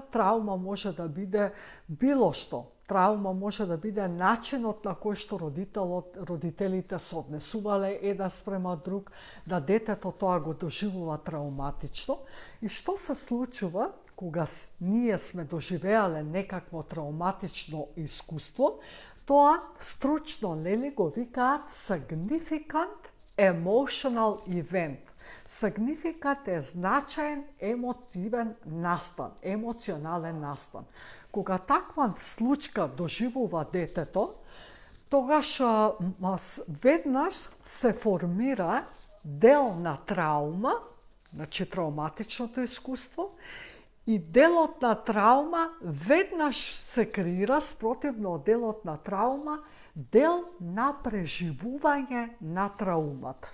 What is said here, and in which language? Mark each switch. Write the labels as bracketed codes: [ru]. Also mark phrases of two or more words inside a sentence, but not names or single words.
[mk] Травма може да биде било што. Травма може да биде начинот на кој што родителите се однесувале еден спрема друг, да детето тоа го доживува травматично. И што се случува кога ние сме доживеале некакво травматично искуство? Тоа стручно нели го викаат [en] significant emotional event. [mk] Significant е значаен емотивен настан, емоционален настан. Кога таква случка доживува детето, тогаш веднаш се формира дел на травма, значи травматичното искуство, и делот на травма веднаш се креира спротивно од делот на травма, дел на преживување на траумата.